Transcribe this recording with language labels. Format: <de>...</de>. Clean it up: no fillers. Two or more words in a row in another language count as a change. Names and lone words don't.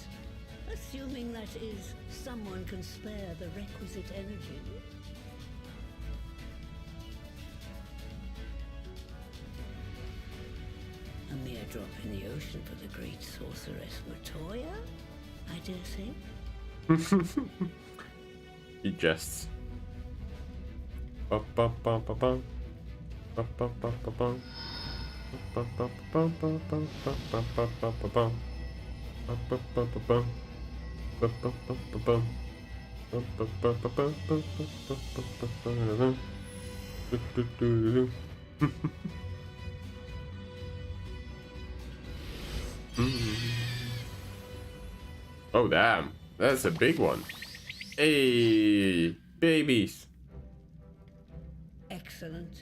<en>Assuming that is, someone can spare the requisite energy. A mere drop in the ocean for the great sorceress Matoya, I dare say. He jests. Ba ba ba ba ba. Ba ba ba ba ba. Ba ba ba ba ba ba ba ba ba ba ba. Ba ba ba ba ba. Ba ba ba ba ba. Ba ba ba ba ba ba ba ba ba ba. Do do do do. Oh damn, that's a big one. Hey, babies. Excellent.</en>